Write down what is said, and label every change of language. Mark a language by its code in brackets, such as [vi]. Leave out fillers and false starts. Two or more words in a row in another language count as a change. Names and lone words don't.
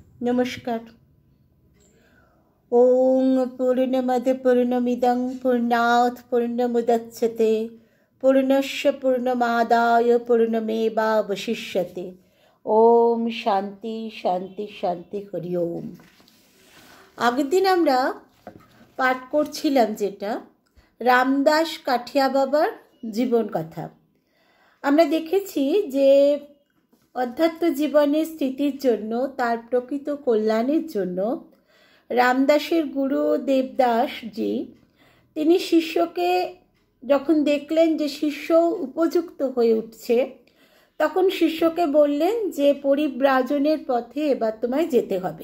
[sa] नमस्कार। ओम पूर्णमद पूर्णमिदं पूर्णात् पूर्णमुदच्यते पूर्णस्य पूर्णमादाय पूर्णमेवावशिष्यते। ओम शांति शांति शांति हरि ओम। [bn] আগের দিন আমরা পাঠ করছিলাম যেটা রামদাস কাঠিয়া বাবার জীবন কথা। আমরা দেখেছি যে অধ্যাত্ম জীবনের স্থিতির জন্য, তার প্রকৃত কল্যাণের জন্য রামদাসের গুরু দেবদাসজি তিনি শিষ্যকে যখন দেখলেন যে শিষ্য উপযুক্ত হয়ে উঠছে, তখন শিষ্যকে বললেন যে পরিব্রাজনের পথে এবার তোমায় যেতে হবে।